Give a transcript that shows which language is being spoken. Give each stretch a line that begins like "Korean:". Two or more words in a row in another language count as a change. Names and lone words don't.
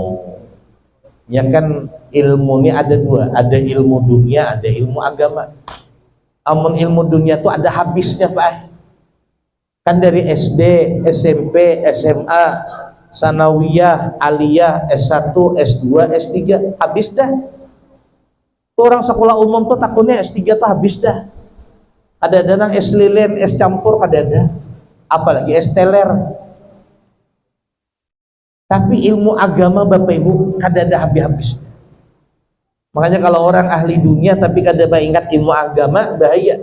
Banjar: Ya kan, ilmu ini ada dua, ada ilmu dunia, ada ilmu agama. Amun ilmu dunia itu ada habisnya Pak. Kan dari SD, SMP, SMA, sanawiyah, aliyah, S1, S2, S3, habis dah. Orang sekolah umum tuh takutnya S3 tuh habis dah. Ada nang S lilin, S campur ada. Apalagi S teler. Tapi ilmu agama Bapak Ibu kada habis-habis. Makanya kalau orang ahli dunia tapi kada ingat ilmu agama, bahaya.